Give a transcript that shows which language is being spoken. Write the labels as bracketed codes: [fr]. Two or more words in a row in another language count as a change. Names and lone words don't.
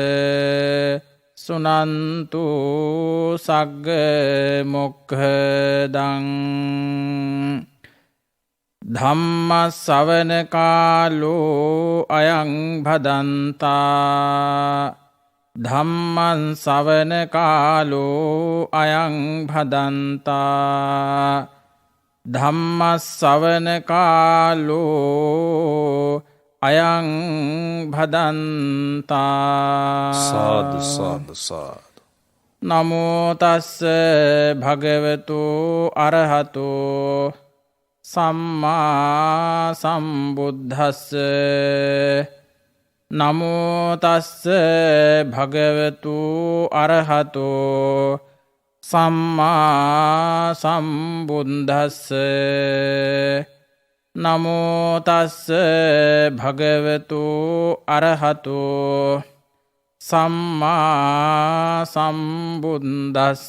[pi] සුනන්තු සග්ග මොක්ඛදං ධම්ම ශ්‍රවණ කාලෝ අයං භදන්තා ධම්මං ශ්‍රවණ කාලෝ අයං භදන්තා ධම්ම ශ්‍රවණ කාලෝ අයං භදන්තා සාදු සාදු සාදු. නමෝ තස්ස භගවතු අරහතෝ සම්මා සම්බුද්දස්ස නමෝ තස්ස භගවතු අරහතෝ සම්මා සම්බුද්දස්ස නමෝ තස්ස භගවතු අරහතෝ සම්මා සම්බුද්දස්ස